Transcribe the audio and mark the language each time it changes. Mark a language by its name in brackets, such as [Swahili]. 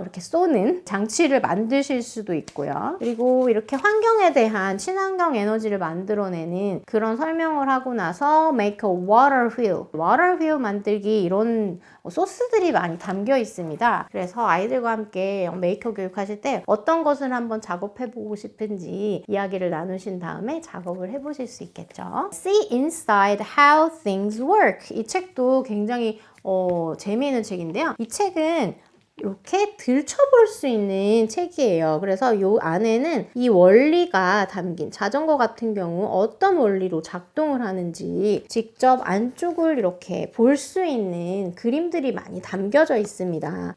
[Korean] 이렇게 쏘는 장치를 만드실 수도 있고요. 그리고 이렇게 환경에 대한 친환경 에너지를 만들어내는 그런 설명을 하고 나서 [English] make a water wheel. [Korean] water wheel 만들기 이런 소스들이 많이 담겨 있습니다. 그래서 아이들과 함께 메이커 교육하실 때 어떤 것을 한번 작업해보고 싶은지 이야기를 나누신 다음에 작업을 해보실 수 있겠죠. [English] See inside how things work. [Korean] 이 책도 굉장히 재미있는 책인데요. 이 책은 이렇게 들춰볼 수 있는 책이에요. 그래서 이 안에는 이 원리가 담긴 자전거 같은 경우 어떤 원리로 작동을 하는지 직접 안쪽을 이렇게 볼 수 있는 그림들이 많이 담겨져 있습니다.